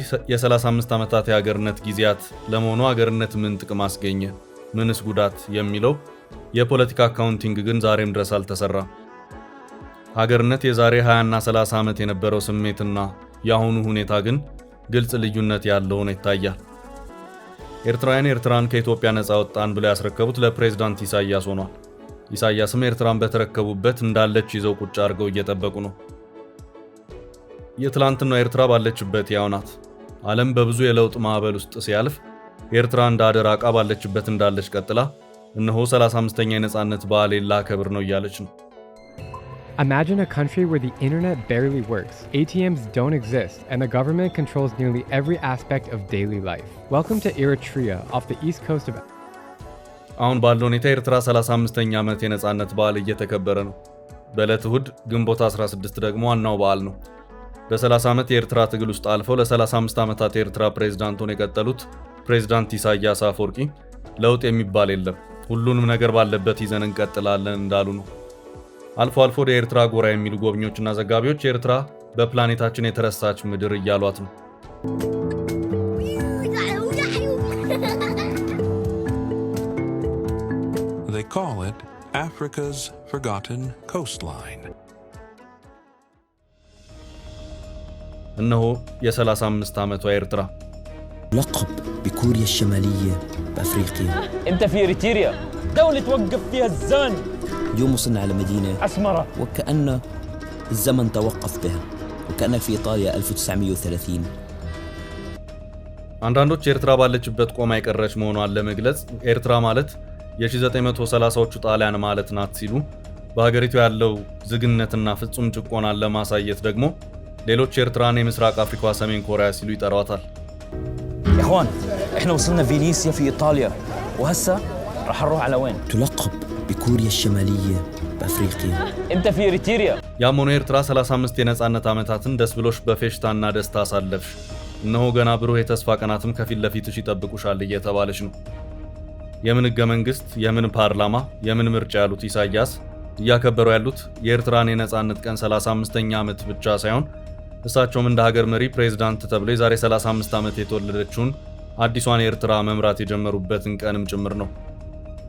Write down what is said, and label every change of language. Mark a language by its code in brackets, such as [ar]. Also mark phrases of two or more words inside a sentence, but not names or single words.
[am] የ35 ዓመታት የሀገርነት ጊዜያት ለመሆኑ ሀገርነት ምን ጥቅም አስገኘ፣ ምንስ ጉዳት የሚለው የፖለቲካ አካውንቲንግ ግን ዛሬም ድረስ አልተሰራም። ሀገርነት የዛሬ 20 እና 30 ዓመት የነበረው ስሜትና የአሁኑ ሁኔታ ግን ግልጽ ልዩነት ያለው ነው ይታያል። ኤርትራውያን ኤርትራን ከኢትዮጵያ ነፃ ወጣን ብለው ያስረከቡት ለፕሬዝዳንት ኢሳያስ ሆኗል። ኢሳያስም ኤርትራን በተረከቡበት እንዳለች ይዘው ቁጭ አድርገው እየጠበቁ ነው። የትላንትናው ኤርትራ ባለችበት ያው ናት። ዓለም በብዙ የለውጥ ማዕበል ውስጥ ሲያልፍ ኤርትራ እንደ አደራ ዕቃ ባለችበት እንዳለች ቀጥላ እነሆ 35ኛ የነጻነት በዓል ላከብር ነው እያለች ነው። [en] Imagine a country where the internet barely works, ATMs don't exist, and the government controls nearly every aspect of daily life. Welcome to Eritrea, off the east coast of... [am] አሁን ባለው ሁኔታ ኤርትራ 35ኛ ዓመት የነጻነት በዓል እየተከበረ ነው። በዕለተ እሁድ ግንቦት 16 ደግሞ ዋናው በዓል ነው። በ30 ዓመት የኤርትራ ትግል ውስጥ አልፈው ለ35 ዓመታት የኤርትራ ፕሬዝዳንት ሆነው የቀጠሉት ፕሬዝዳንት ኢሳያስ አፈወርቂ ለውጥ የሚባል የለም፣ ሁሉንም ነገር ባለበት ይዘን እንቀጥላለን እንዳሉ ነው። አልፎ አልፎ ወደ ኤርትራ ጎራ የሚሉ ጎብኚዎችና ዘጋቢዎች ኤርትራ በፕላኔታችን የተረሳች ምድር እያሏት ነው። [en] They call it Africa's forgotten coastline. [am] እነሆ የ35 ዓመቷ ኤርትራ [ar] لقب بكوريا الشمالية بأفريقيا. انت في إريتريا، دولة توقف فيها الزمن. اليوم وصلنا على مدينة أسمرة وكأن الزمن توقف بها، وكأنك في إيطاليا 1930. [am] አንዳንዶች ኤርትራ ባለችበት ቆማ የቀረች መሆኗን ለመግለጽ ኤርትራ ማለት የ1930ዎቹ ጣሊያን ማለት ናት ሲሉ፣ በሀገሪቱ ያለው ዝግነትና ፍጹም ጭቆናን ለማሳየት ደግሞ ሌሎች ኤርትራን የምስራቅ አፍሪካ ሰሜን ኮሪያ ሲሉ ይጠሯታል። [ar] يا اخوان احنا وصلنا فينيسيا في إيطاليا، وهسه راح نروح على وين؟ تلقب بكوريا الشمالية بأفريقيا. انت في إريتريا. [am] ያም ሆኖ ኤርትራ 35 የነጻነት ዓመታትን ደስ ብሎሽ በፌሽታና ደስታ አሳለፍሽ፣ እነሆ ገና ብሩህ የተስፋ ቀናትም ከፊት ለፊትሽ ይጠብቁሻል እየተባለች ነው። የምን ሕገ መንግሥት፣ የምን ፓርላማ፣ የምን ምርጫ ያሉት ኢሳያስ እያከበሩ ያሉት የኤርትራን የነጻነት ቀን 35ኛ ዓመት ብቻ ሳይሆን እሳቸውም እንደ ሀገር መሪ ፕሬዝዳንት ተብለው የዛሬ 35 ዓመት የተወለደችውን አዲሷን ኤርትራ መምራት የጀመሩበትን ቀንም ጭምር ነው።